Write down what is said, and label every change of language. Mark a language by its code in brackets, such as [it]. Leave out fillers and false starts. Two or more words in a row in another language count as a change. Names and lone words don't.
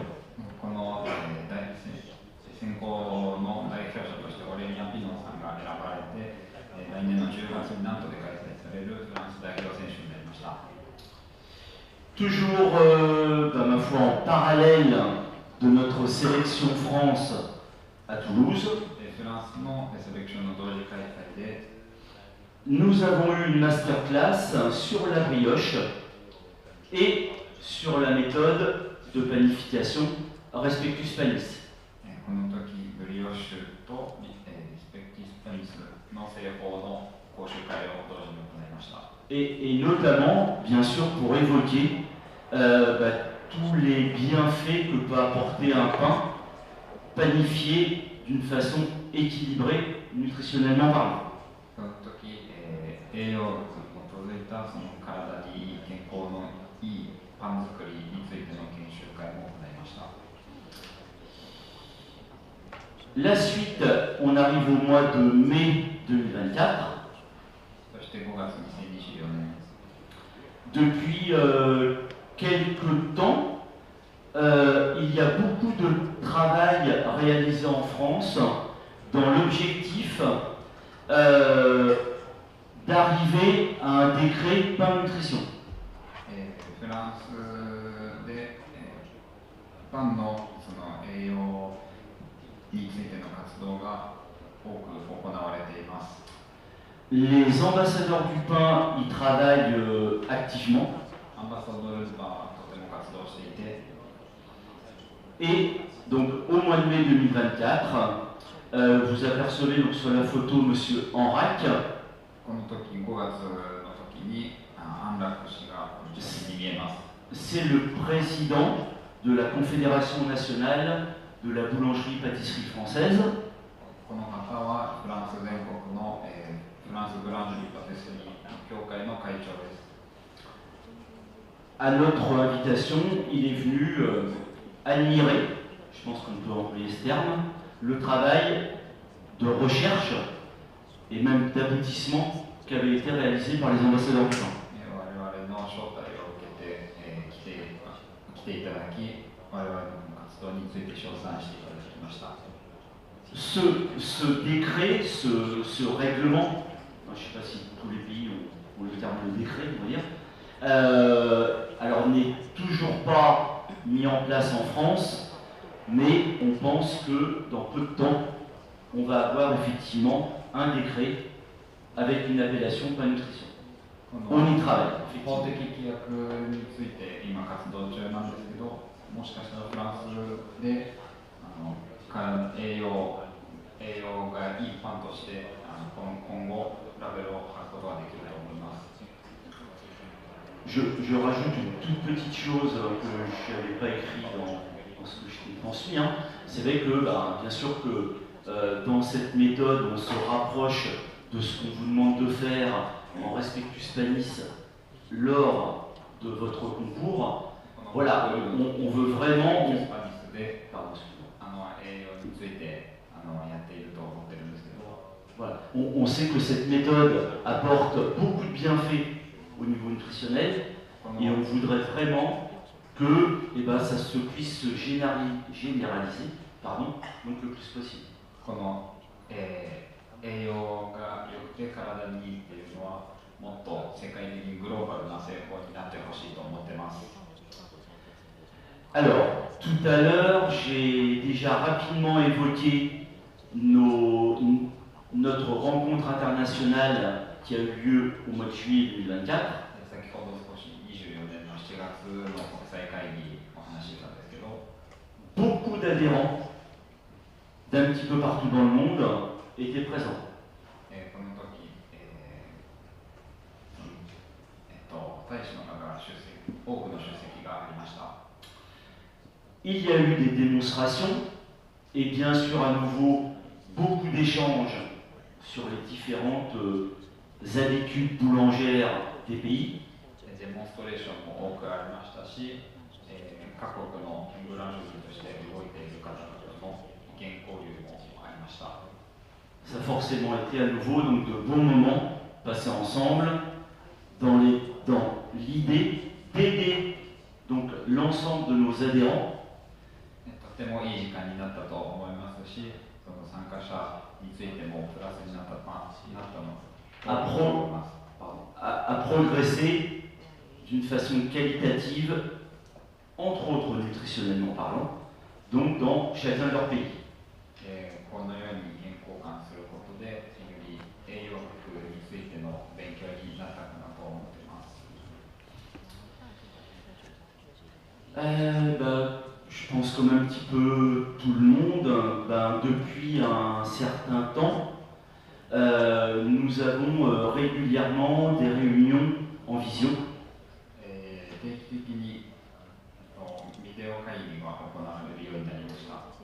[ja] この、選考の代表者としてオレリアン・ピノさんが選ばれて、来年の10月にナントで開催されるフランス代表選手になりました。 [fr] Toujours, ma foi, en parallèle de notre sélection France à Toulouse, [ja] フランスのセレクションの同時開催で、 [fr] nous avons eu une masterclass sur la brioche et sur la méthode de panification Respectus Panis. [ja] この時ブリオッシュとリスペクティスパニスの製法の講習会を同時に行いました。 [fr] Et notamment, bien sûr, pour évoquer tous les bienfaits que peut apporter un pain panifié d'une façon équilibrée, nutritionnellement parlant. [ja] その時、栄養学に基づいたその体にいい健康のいいパン作りについての研修会も行いました。 [fr] La suite, on arrive au mois de mai 2024. [ja] そして5月2024年。 [fr] Depuis quelques temps, il y a beaucoup de travail réalisé en France dans l'objectif d'arriver à un décret pain nutrition. [ja] フランスで、パンのその栄養についての活動が多く行われています。 [fr] Les ambassadeurs du pain y travaillent activement. [ja] アンバサドールズパンはとても活動していて、 [fr] Et donc au mois de mai 2024, vous apercevez donc sur la photo Monsieur Enrac. [ja] この時5月の時に安楽氏が写真に見えます。 [fr] C'est le président de la Confédération nationale de la boulangerie-pâtisserie française. [ja] この方はフランス全国の、フランスブランジュリーパティスリー協会の会長です。 [fr] À notre invitation, il est venu admirer, je pense qu'on peut employer ce terme, le travail de recherche et même d'aboutissement qui avait été réalisé par les ambassadeurs du pain. [ja] 我々の招待を受けて、来ていただき、我々の活動について称賛していただきました。 [fr] Ce décret, ce règlement, je je ne sais pas si tous les pays ont le terme de décret, on va dire. Alors, on n'est toujours pas mis en place en France, mais on pense que dans peu de temps, on va avoir effectivement un décret avec une appellation pas nutrition. On y travaille. [ja] 法的規約について今活動中なんですけど、もしかしたらフランスで栄養がいいパンとして今後ラベルを貼ることができると思います。 [fr] Je rajoute une toute petite chose que je n'avais pas écrit dans ce que je t'ai transmis. Hein. C'est vrai que, bien sûr que dans cette méthode, on se rapproche de ce qu'on vous demande de faire en respectus panis lors de votre concours. Voilà, on veut vraiment... Pardon, voilà. On sait que cette méthode apporte beaucoup de bienfaits au niveau nutritionnel et on voudrait vraiment que ça se puisse se généraliser donc le plus possible. [ja] 栄養が良くて体にいいっていうのはもっと世界的にグローバルな成功になってほしいと思ってます。 [fr] Alors, tout à l'heure, j'ai déjà rapidement évoqué notre rencontre internationale qui a eu lieu au mois de juillet 2024. [ja] 先ほど少し24年の7月の国際会議お話ししたんですけど、 [fr] Beaucoup d'adhérents d'un petit peu partout dans le monde étaient présents. [ja] この時、大使の方が多くの出席がありました。 [fr] Il y a eu des démonstrations et bien sûr à nouveau beaucoup d'échanges sur les différentes habitudes boulangères des pays. [ja] デモンストレーションも多くありましたし、各国のブランドとして動いている方々の意見交流もありました。 [fr] Ça a forcément été à nouveau donc de bons moments passés ensemble dans l'idée d'aider donc l'ensemble de nos adhérents. [ja] とてもいい時間になったと思いますし、その参加者についてもプラスになったと思います。 [fr] à progresser d'une façon qualitative, entre autres nutritionnellement parlant, donc dans chacun de leurs pays. [ja] このように意見交換することで、より栄養学についての勉強になったかなと思っています。 [fr] Je pense comme un petit peu tout le monde, depuis un certain temps, nous avons régulièrement des réunions en visio. [ja] 定期的にビデオ会議が行われるようになりました。